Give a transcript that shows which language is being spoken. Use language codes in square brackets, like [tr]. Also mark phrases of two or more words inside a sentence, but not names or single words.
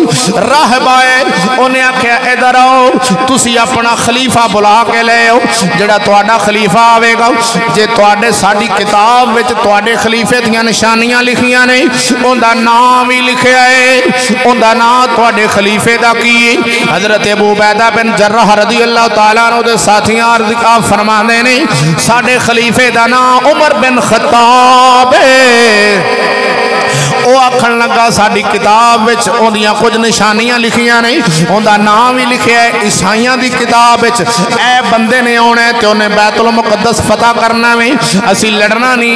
[pa] راہب آئے انہیں آکھیا ادھر آؤ تسی اپنا خلیفہ بلا کے لے آؤ جہڑا تہاڈا خلیفہ آویگا. جے تہاڈے ساڈی کتاب وچ تہاڈے خلیفے دیاں نشانیاں لکھیاں نے اوہدا نام وی لکھیا اے. اوہدا نام تہاڈے خلیفے دا کی اے؟ حضرت ابو عبیدہ بن جراح [ar] رضي الله تعالى عنه [pa] دے ساتھیاں عرض فرماندے نے ساڈے خلیفے دا نام عمر بن خطاب اے. او آکھن لگا ساڈی کتاب وچ اوہدیاں کجھ نشانیاں لکھیاں نہیں اوہدا نام وی لکھیا اے. عیسائیاں دی کتاب وچ اے بندے نے آؤنا اے تے اوہنے بیت المقدس فتح کرنا وے اسی لڑنا نہیں.